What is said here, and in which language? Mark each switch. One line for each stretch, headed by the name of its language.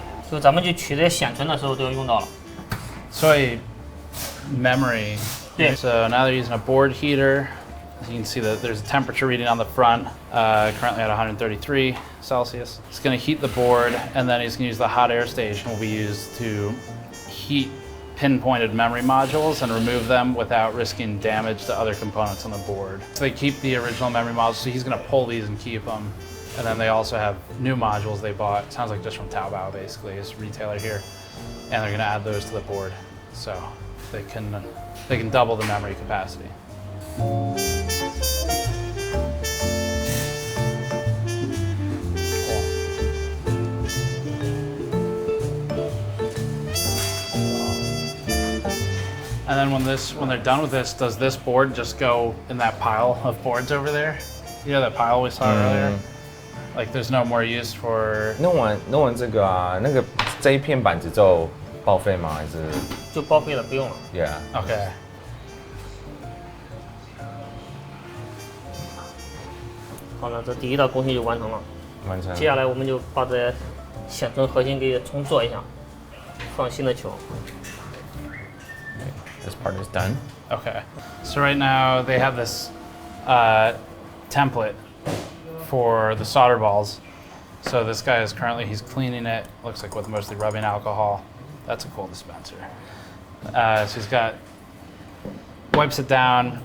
Chinese: 就咱们去取这些显存的时候都要用到了。所以 memory.
English: Yeah. So now they're using a board heater. As you can see that there's a temperature reading on the front, currently at 133 Celsius. It's going to heat the board, and then he's going to use the hot air station will be used to heat pinpointed memory modules and remove them without risking damage to other components on the board. So they keep the original memory modules, so he's going to pull these and keep them. And then they also have new modules they bought. Sounds like just from Taobao, basically, this retailer here. And they're going to add those to the board, so they can double the memory capacity. Cool. And then when they're done with this, does this board just go in that pile of boards over there? You know that pile we saw earlier? Like there's no more use for
Chinese: 弄完这个啊，那个这一片板子就报废吗？还是就报废了，不用了。
English: Yeah. Okay.
Chinese: 好了，这第一道工序就完成了。完成。接下来我们就把这显存核心给重做一下，放新的球。
English: This part is done. Okay. So right now they have this template for the solder balls. So this guy is currently, he's cleaning it, looks like with mostly rubbing alcohol. That's a cool dispenser. So he's got, wipes it down.